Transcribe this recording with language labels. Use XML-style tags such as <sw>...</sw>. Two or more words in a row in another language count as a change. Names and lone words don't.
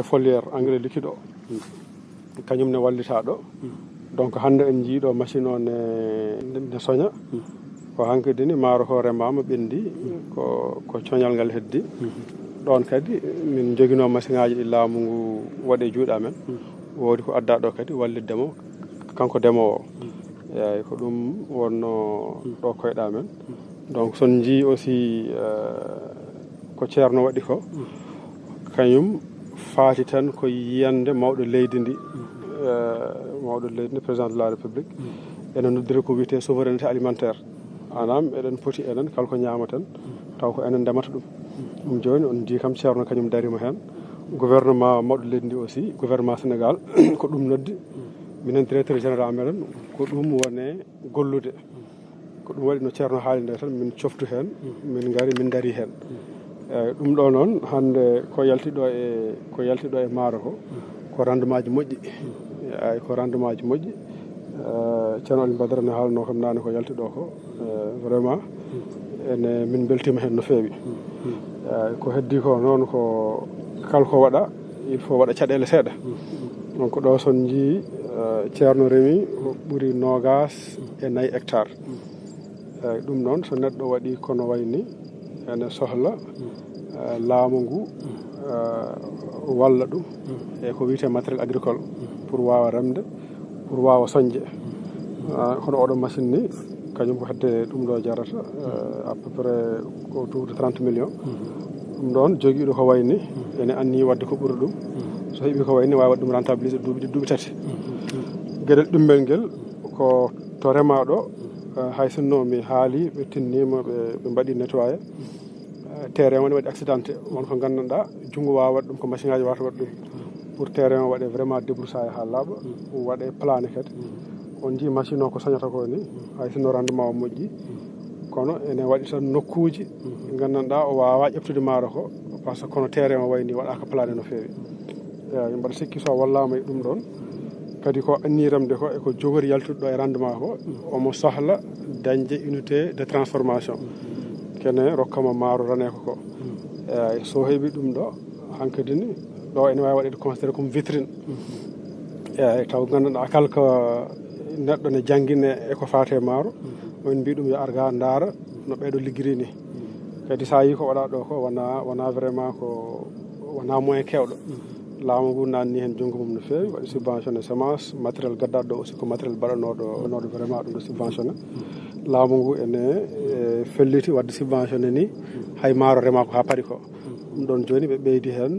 <fr>foliére engrais liquide</fr> <ff>o kañum ne wallita ɗo donc hande en jiiɗo machine o ne soña ko hankkadi ni maaro ko remama ɓendi ko coñal ngal heddi ɗon kadi min joguino machine ngaji ɗi laamu ngu waɗe juuɗe amen woodi ko adda ɗo kadi walliddemo kanko ndemowo eyyi ko ɗum wonno ɗo koyɗa men donc son jii aussi ko ceerno waɗi ko kañum faati tan ko yiyande mawɗo leydi ndi</ff> <fr>président de la république</fr> <ff>enen noddiri ko wiyete</ff> <fr>souveraineté alimentaire</fr> <ff>anam eɗen poti enen kalko ñamaten taw ko enen ndemata ɗum joni on jii kam ceerno kañum darima hen gouvernement mawɗo leydi ndi</ff> <fr>aussi gouvernement Sénégal</fr> <ff>ko ɗum noddi minen</ff> <fr>directeur général</fr> <ff>meɗen ko ɗum wone gollude ko ɗum waɗi no ceerno haali nde tan min coftu hen min gari min dari hen eyyi ɗum ɗo noon hande ko yaltiɗo e maaro ko rendement ji moƴƴi eyyi ko rendement ji moƴƴi ceerno Aline Badara ne haalno kam nane ko yaltiɗo ko vraiment ene min beltima hen no feewi eyyi ko heddi ko noon ko kalko waɗa</ff> <fr>il faut</fr> <ff>waɗa caɗele seeɗa donc ɗo son jii ceerno remi ɓuri 24 hectares eyyi ɗum noon so neɗɗo waɗi kono wayni ene sohla laamu ngu walla ɗum e ko wiyete</ff> <fr>matériel agricole pour</fr> <ff>wawa remde pour wawa soñde kono oɗo machine ni kañum ko hedde ɗum ɗo jarata</ff> <fr>à peu près autour de 30 millions</fr> <ff>ɗum ɗon joguiɗo ko wayni ene anni wadde ko ɓuri ɗum so heeɓi ko wayni wawi waɗ ɗum rentabilisé duuɓi tati gueɗel ɗummel nguel ko to remaɗo hay sinno mi haali ɓe tinnima ɓe mbaɗi</ff> <fr>nettoyé terrain</fr> <ff>woni waɗi accidenté won ko gandanɗa junggo wawa waɗ ɗum ko machine ngaji wawata waɗ ɗum pour terrain o waɗe</ff> <fr>vraiment débroussaillé</fr> <ff>ha laaɓa waɗe plané kadi on jii machine o ko soñata ko ni hay sinno rendement o moƴƴi kono ene waɗi tan nokkuji gandanɗa o wawa ƴeftude maaro ko</ff> <fr>par ce que</fr> <ff>kono terrain o wayni waɗaka plané no feewi eyi mbaɗa sikki so wallama e ɗum ɗon kadi ko anni remde ko eko jogori yaltude ɗo e rendement ko omo sohla dañde</ff> <fr>unité de transformation</fr> <ff>kene rokkama maaro rane ko eyyi so heeɓi ɗum ɗo hankkadi ni ɗo ene wawi waɗede</ff> <fr>considéré comme vitrine</fr> <ff>eyyi taw gandanɗa kala ko neɗɗo ne jangguine eko fate maaro min mbi ɗum yo ar ga daara no ɓeɗo liggiri ni kadi sa yi ko waɗa ɗo ko wona vraiment ko wona moyen kewɗo laamu ngu nanni hen junggo mum no fewi waɗi</ff> <fr>subventionné semence matériel</fr> <ff>gaddaɗo ɗo aussi ko matériel baɗanoɗo vraiment ɗum ɗo subventionné laamu ngu ene felliti wadde subventionné ni hay maaro rema ko ha paari ko ɗum ɗon joni ɓe ɓeydi</ff>